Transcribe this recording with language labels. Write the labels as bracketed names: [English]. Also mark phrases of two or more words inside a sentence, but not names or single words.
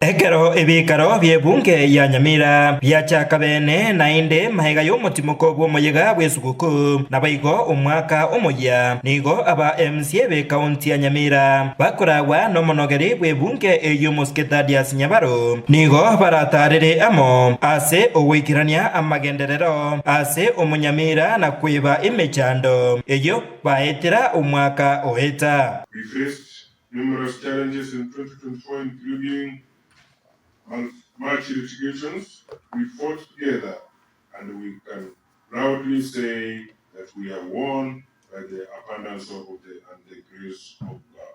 [Gusii] Ekero ebikaro byebunge ya Nyamira byachaka bene nainde mahega y'omutimo bw'omuyiga bw'esuguku nabaigo omwaka omoya nigo aba MCA be county ya Nyamira bakorawa n'omonogeri bw'ebunge ey'omusike Thaddeus Nyabaro nigo baratarire amo ase owikirania amagenderero ase omunyamira na kwiba emechando eyo baetera omwaka oheta. [English] We faced numerous challenges in 2024, including much litigations. We fought together, and we can proudly say that we have won by the abundance of the grace of God.